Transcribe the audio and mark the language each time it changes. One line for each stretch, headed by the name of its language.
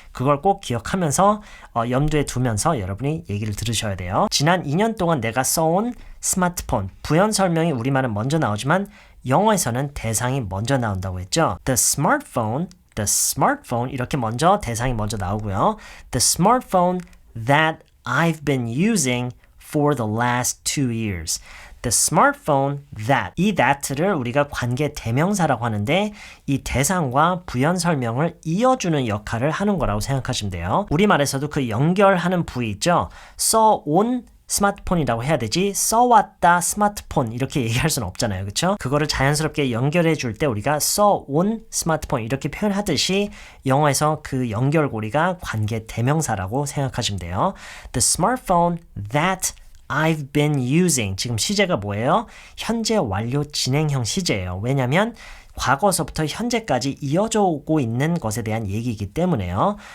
Korean: 그걸 꼭 기억하면서 염두에 두면서 여러분이 얘기를 들으셔야 돼요. 지난 2년 동안 내가 써온 스마트폰, 부연 설명이 우리말은 먼저 나오지만 영어에서는 대상이 먼저 나온다고 했죠.
English: The smartphone
Korean: 이렇게 먼저 대상이 먼저 나오고요.
English: The smartphone that I've been using for the last 2 years. The smartphone that,
Korean: 이 that를 우리가 관계 대명사라고 하는데 이 대상과 부연 설명을 이어주는 역할을 하는 거라고 생각하시면 돼요. 우리말에서도 그 연결하는 부위 있죠. 써온 스마트폰이라고 해야 되지 써왔다 스마트폰 이렇게 얘기할 수는 없잖아요. 그렇죠? 그거를 자연스럽게 연결해 줄 때 우리가 써온 스마트폰 이렇게 표현하듯이 영어에서 그 연결고리가 관계 대명사라고 생각하시면 돼요.
English: The smartphone that I've been using.
Korean: 지금 시제가 뭐예요? 현재 완료 진행형 시제예요. 왜냐하면 과거서부터 현재까지 이어져 오고 있는 것에 대한 얘기이기 때문에요.